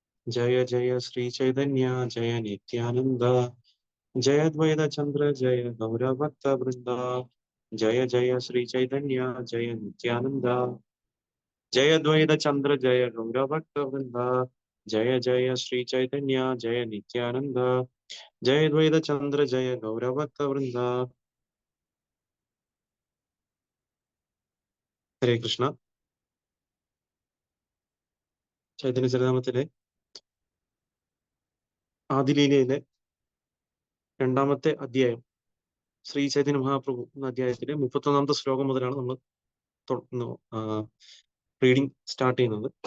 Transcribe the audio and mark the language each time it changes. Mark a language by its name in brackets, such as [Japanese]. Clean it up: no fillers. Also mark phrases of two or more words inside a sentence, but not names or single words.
[Sanskrit] जय जय श्री चैतन्य जय नित्यानंद जय द्वैत चंद्र जय गौरभक्त वृंद जय जय श्री चैतन्य जय नित्यानंद जय द्वैत चंद्र जय गौरभक्त वृंद जय जय श्री चैतन्य जय नित्यानंद जय द्वैत चंद्र जय गौरभक्त वृंद. ഹരേ കൃഷ്ണ. [Malayalam] ചൈതന്യ ചരിതാമത്തിലെ ആദിലീലയിലെ 2-ാമത്തെ അധ്യായം ശ്രീ ചൈതന്യ മഹാപ്രഭു എന്ന അധ്യായത്തിലെ 31-ാമത്തെ ശ്ലോകം മുതലാണ് നമ്മൾ [English] reading start [Malayalam] ചെയ്യുന്നത്.